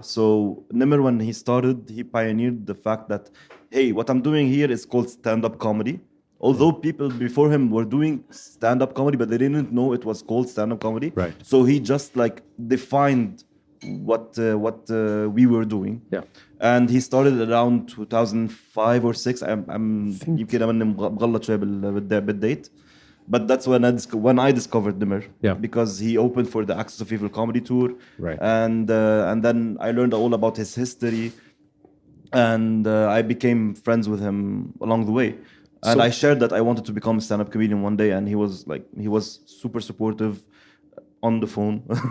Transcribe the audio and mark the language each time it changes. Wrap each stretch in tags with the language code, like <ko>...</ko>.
<en>So Nimr, when he started, he pioneered the fact that, hey, what I'm doing here is called stand-up comedy. Although people before him were doing stand-up comedy, but they didn't know it was called stand-up comedy. Right. So he just defined what we were doing. Yeah. And he started around 2005 or 6.</en> <ar>يمكن أنا مغلط شوية بالدate.</ar> <en>But that's when I discovered Nimr. Yeah. Because he opened for the Axis of Evil comedy tour. Right. And then I learned all about his history, and I became friends with him along the way. And I shared that I wanted to become a stand-up comedian one day, and he was super supportive on the phone.</en>